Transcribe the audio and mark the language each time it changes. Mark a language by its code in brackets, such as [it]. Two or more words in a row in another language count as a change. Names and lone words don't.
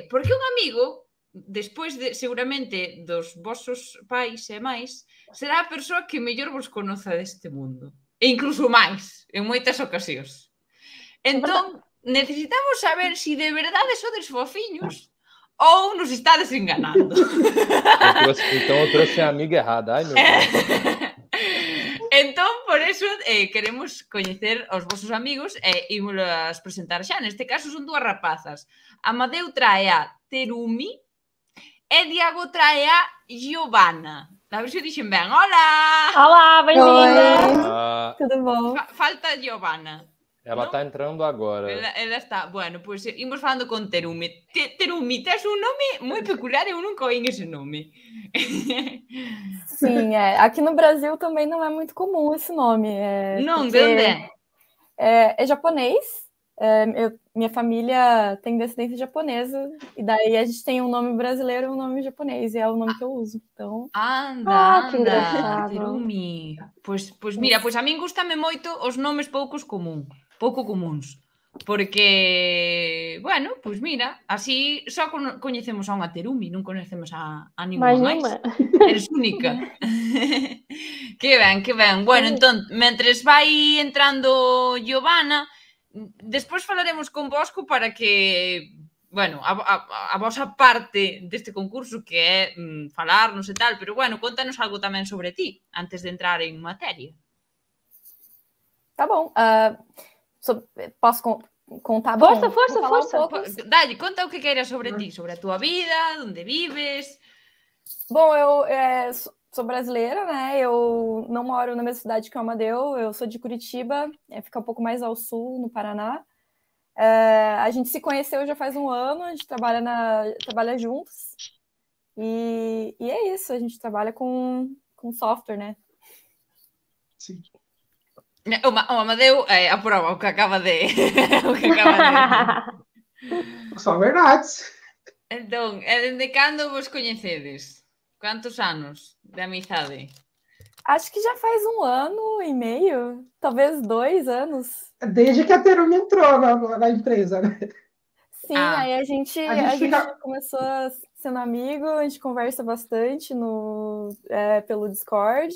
[gl] Porque un amigo, despois seguramente dos vosos pais e máis, será a persoa que mellor vos conoza deste mundo. E incluso máis, en moitas ocasións. Entón, necesitamos saber se de verdade sodes fofiños ou nos estades enganando. [pt] Então eu trouxe a amiga errada. Ai, meu Deus. [gl] Entón, por eso, queremos coñecer os vosos amigos e ímolas presentar xa. Neste caso son dúas rapazas. Amadeu trae a Terumi e Diego trae a Giovanna. A ver se dixen ben. Hola! [pt] Olá, bem-vinda! Tudo bom? Falta a Giovanna. Ela tá entrando agora. Ela está. [gl] Bueno, pois imos falando con Terumi. Terumi, tes un nome moi peculiar, eu nunca oín ese nome. [pt] Sim, aqui no Brasil também não é muito comum esse nome. Não, de onde é? É japonês. Minha família tem descendência japonesa, e daí a gente tem um nome brasileiro e um nome japonês, e é o nome que eu uso. Então... [gl] Anda, [pt] que engraçado. [gl] Terumi. Pois mira, pois a min gustame moito os nomes pouco comuns. Porque, bueno, pois mira, así só coñecemos a unha Terumi, non coñecemos a ninguna máis. Eres única. Que ben. Bueno, entón, mentres vai entrando Giovanna, despois falaremos con Bosco para que, bueno, a vosa parte deste concurso, que é falarnos e tal, pero bueno, contanos algo tamén sobre ti, antes de entrar en materia. [pt] Tá bom. Posso contar? Força. [gl] Dalle, conta o que queiras sobre ti, sobre a tua vida, onde vives. [pt] Bom, eu sou brasileira, né? Eu não moro na mesma cidade que o Amadeu, eu sou de Curitiba, fica um pouco mais ao sul, no Paraná. A gente se conheceu já faz um ano, a gente trabalha juntos. E é isso, a gente trabalha com software, né? Sim. O Amadeu aprova o que acaba de... o que acaba de... Só verdades. [gl] Entón, dende cando vos coñecedes? [pt] Quantos anos de amizade? Acho que já faz 1 ano e meio, talvez 2 anos. Desde que a Terumi entrou na empresa, né? Sim, aí a gente fica... começou sendo amigo, a gente conversa bastante pelo Discord.